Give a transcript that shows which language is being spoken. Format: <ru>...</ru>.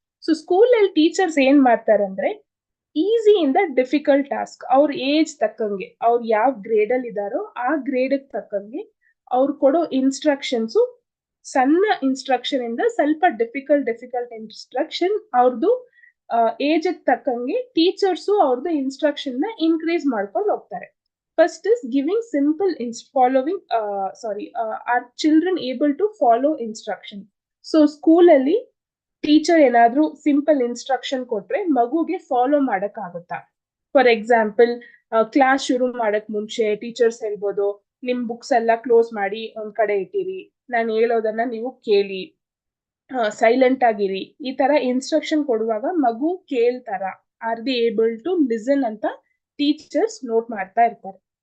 <kn>So school ಅಲ್ಲಿ teachers ಏನ್ ಮಾಡ್ತಾರೆ ಅಂದ್ರೆ, ಈಸಿ ಇಂದ ಡಿಫಿಕಲ್ಟ್ ಟಾಸ್ಕ್ ಅವ್ರ ಏಜ್ ತಕ್ಕಂಗೆ, ಅವ್ರು ಯಾವ ಗ್ರೇಡ್ ಅಲ್ಲಿ ಇದಾರೋ ಆ ಗ್ರೇಡ್ ತಕ್ಕಂಗೆ ಅವ್ರು ಕೊಡೋ ಇನ್ಸ್ಟ್ರಕ್ಷನ್ಸ್, ಸಣ್ಣ ಇನ್ಸ್ಟ್ರಕ್ಷನ್ ಇಂದ ಸ್ವಲ್ಪ ಡಿಫಿಕಲ್ಟ್ ಇನ್ಸ್ಟ್ರಕ್ಷನ್ ಅವ್ರದ್ದು ಏಜ್ ತಕ್ಕಂಗೆ ಟೀಚರ್ಸು ಅವ್ರದ್ದು ಇನ್ಸ್ಟ್ರಕ್ಷನ್ ನ ಇನ್ಕ್ರೀಸ್ ಮಾಡ್ಕೊಂಡು ಹೋಗ್ತಾರೆ.</kn> <en>First is giving simple following, are children able to follow instruction?</en> <kn>So school ಅಲ್ಲಿ ಟೀಚರ್ ಏನಾದ್ರೂ ಸಿಂಪಲ್ ಇನ್ಸ್ಟ್ರಕ್ಷನ್ ಕೊಟ್ರೆ ಮಗುಗೆ ಫಾಲೋ ಮಾಡಕ್ ಆಗುತ್ತಾ?</kn> <en>for example</en> <kn>ಕ್ಲಾಸ್ ಶುರು ಮಾಡಕ್ ಮುಂಚೆ ಟೀಚರ್ಸ್ ಹೇಳ್ಬೋದು, ನಿಮ್ ಬುಕ್ಸ್ ಎಲ್ಲ ಕ್ಲೋಸ್ ಮಾಡಿ ಒಂದ್ ಕಡೆ ಇಟ್ಟಿರಿ, ನಾನು ಹೇಳೋದನ್ನ ನೀವು ಕೇಳಿ, ಸೈಲೆಂಟ್ ಆಗಿರಿ, ಈ ತರ ಇನ್ಸ್ಟ್ರಕ್ಷನ್ ಕೊಡುವಾಗ ಮಗು ಕೇಳ್ತಾರ,</kn> <en>are the able to listen</en> <kn>ಅಂತ ಟೀಚರ್ಸ್ ನೋಟ್ ಮಾಡ್ತಾ ಇರ್ತಾರೆ.</kn>